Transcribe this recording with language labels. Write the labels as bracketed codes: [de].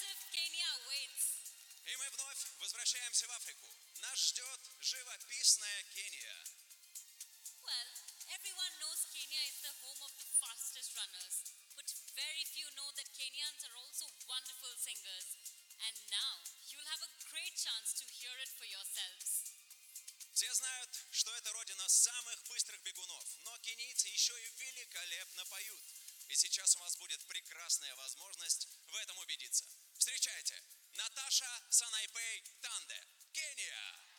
[ru] И мы вновь возвращаемся в Африку. Нас ждет живописная Кения. [en] Well, everyone knows Kenya is the home of the fastest runners, but very few know that Kenyans are also wonderful singers. And now you'll have a great chance to hear it for yourselves. [ru] Все знают, что это родина самых быстрых бегунов, но кенийцы еще и великолепно поют. И сейчас у вас будет прекрасная возможность в этом убедиться. Встречайте! Наташа Санайпей Танде, Кения!